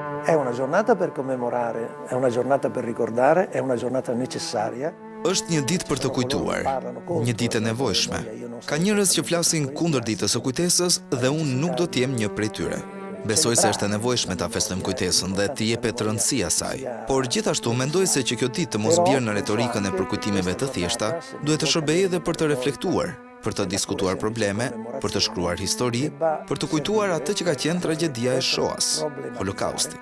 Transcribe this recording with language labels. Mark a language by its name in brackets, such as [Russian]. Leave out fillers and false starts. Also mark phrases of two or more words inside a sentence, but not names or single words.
[Italian] È una giornata per commemorare, è una giornata per ricordare, è una giornata necessaria. [Albanian] Është një ditë për të kujtuar, një ditë e nevojshme. Ka njerëz që flasin kundër ditës së kujtesës dhe unë nuk do të jem një prej tyre. Besoj se është e nevojshme ta festojmë kujtesën dhe të jepet rëndësi asaj. Por gjithashtu mendoj se që kjo ditë të mos bjerë në retorikën e përkujtimeve të thjeshta, duhet të shërbejë edhe për të reflektuar, për të diskutuar probleme, për të shkruar histori, për të kujtuar atë që ka qenë tragjedia e Shoas, Holokausti.